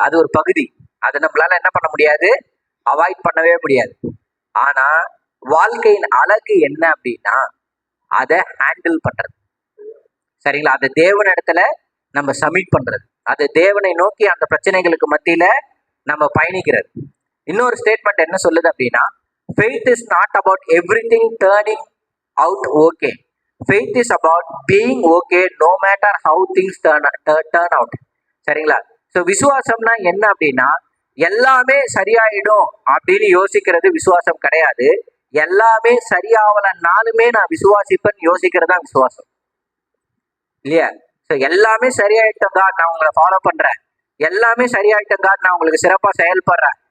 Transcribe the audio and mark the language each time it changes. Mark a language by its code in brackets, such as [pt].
[ta] அது ஒரு பகுதி, அதை நம்மளால என்ன பண்ண முடியாது, அவாய்ட் பண்ணவே முடியாது. ஆனா வாழ்க்கையின் அழகு என்ன அப்படின்னா, அதை ஹேண்டில் பண்றது. சரிங்களா? அதை தேவன் இடத்துல நம்ம சப்மிட் பண்றது, அது தேவனை நோக்கி அந்த பிரச்சனைகளுக்கு மத்தியில நம்ம பயணிக்கிறது. இன்னொரு ஸ்டேட்மெண்ட் என்ன சொல்லுது அப்படின்னா, [en] faith is not about everything turning out okay. Faith is about being okay no matter how things turn out. [ta] சரிங்களா? ஸோ விசுவாசம்னா என்ன அப்படின்னா, எல்லாமே சரியாயிடும் அப்படின்னு யோசிக்கிறது விசுவாசம் கிடையாது. எல்லாமே சரியாவலனாலுமே நான் விசுவாசிப்பேன்னு யோசிக்கிறது தான் விசுவாசம், இல்லையா? ஸோ எல்லாமே சரியாயிட்டோங்க, நான் உங்களை ஃபாலோ பண்றேன். எல்லாமே சரியாயிட்டோங்க, நான் உங்களுக்கு சிறப்பா செயல்படுறேன்.